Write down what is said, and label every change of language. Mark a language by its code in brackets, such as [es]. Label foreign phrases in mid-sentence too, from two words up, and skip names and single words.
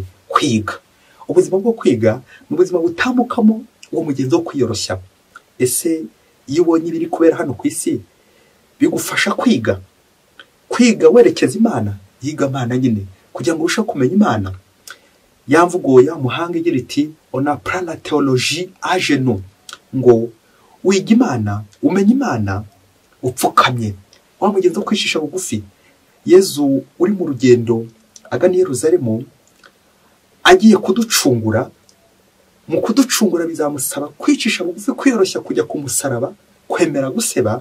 [rw] Kwiga, ubuzima bwo kwiga ni ubuzima butambukamo uwo mugenzo wo kwiyoroshya. Ese iyo ubonye ibiri kubera hano ku isi, bigufasha kwiga werekeza Imana, yiga Imana nyine kugira ngo urusheho kumenya Imana. Yamvugo ya muhanga igira iti [fr] on apprend la théologie à genoux, [rw] ngo wiga Imana, umenya Imana upfukamye. Wa mugenzo wo kwishisha bugufi. Yezu uri mu rugendo agana i Yerusalemu, agiye kuducungura. Mu kuducungura bizamusaba kwicisha bugufi, kwiyoroshya, kujya ku musaraba, kwemera guseba.